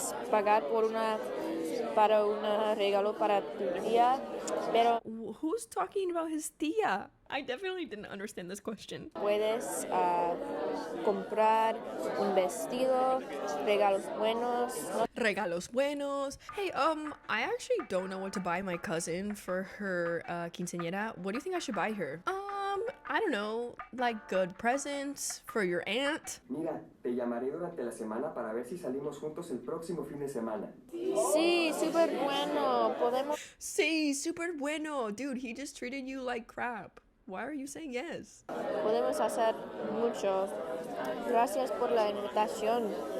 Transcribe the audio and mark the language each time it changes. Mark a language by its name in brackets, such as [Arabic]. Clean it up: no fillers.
[Spanish] pagar para un regalo para tu tía, pero [English] Who's talking about his tía? I definitely didn't understand this question. [Spanish] puedes comprar un vestido, regalos buenos. Regalos buenos. [English] Hey, I actually don't know what to buy my cousin for her quinceañera. What do you think I should buy her? I don't know, like good presents for your aunt. [Spanish] Mira, te llamaré durante la semana para ver si salimos juntos el próximo fin de semana. Sí, súper bueno. Sí, super bueno. [English] Dude, he just treated you like crap. Why are you saying yes? [Spanish] Podemos hacer mucho. Gracias por la invitación.